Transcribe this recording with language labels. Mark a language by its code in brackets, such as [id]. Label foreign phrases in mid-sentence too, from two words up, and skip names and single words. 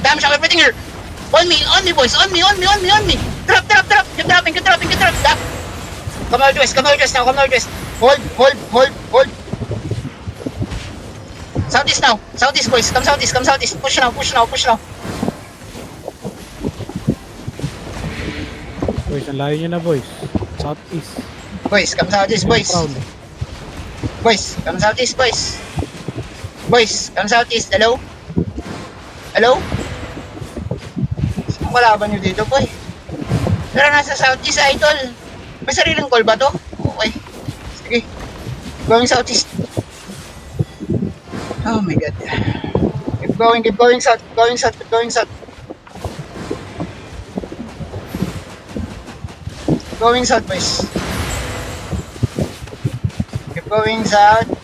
[en] Damage show. Everything here. On me, boys. On me. Drop. Keep dropping. Drop. Come northwest now. Hold. Southeast now. Southeast, boys. Come southeast. Push now. Boys, [tl] ang layo nyo na, [en] boys. Southeast. Boys, come southeast, boys. Round. Boys, come southeast, boys. Hello? [tl] Saan kalaban nyo dito, boy? Pero nasa southeast, idol. May sariling call ba to? Okay. Sige. [en] Going southeast. Oh my God. Keep going south. Going south, boys. Keep going south, boys.